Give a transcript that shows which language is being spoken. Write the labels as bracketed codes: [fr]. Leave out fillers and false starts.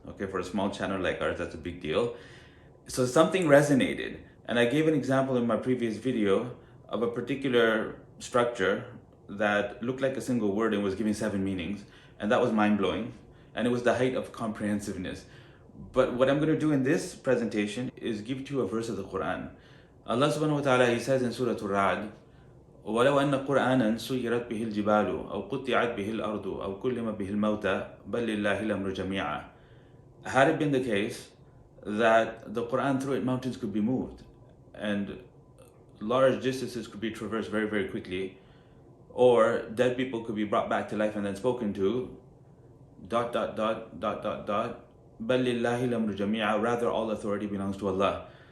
[en] Okay, for a small channel like ours, that's a big deal. So something resonated, and I gave an example in my previous video of a particular structure that looked like a single word and was giving 7 meanings, and that was mind-blowing, and it was the height of comprehensiveness. But what I'm going to do in this presentation is give to you a verse of the Qur'an. Allah subhanahu wa ta'ala, He says in Surah Al-Ra'd, [ar] وَلَوْ أَنَّ قُرْآنًا سُيِّرَتْ بِهِ الْجِبَالُ أَوْ قُطِّعَتْ بِهِ الْأَرْضُ أَوْ كُلِّمَ بِهِ الْمَوْتَى بَلْ لِلَّهِ الْأَمْرُ جَمِيعًا. [en] Had it been the case that the Qur'an, through it, mountains could be moved and large distances could be traversed very, very quickly, or dead people could be brought back to life and then spoken to, ... [ar] بَلْ لِلَّهِ الْأَمْرُ جَمِيعًا, [en] rather all authority belongs to Allah.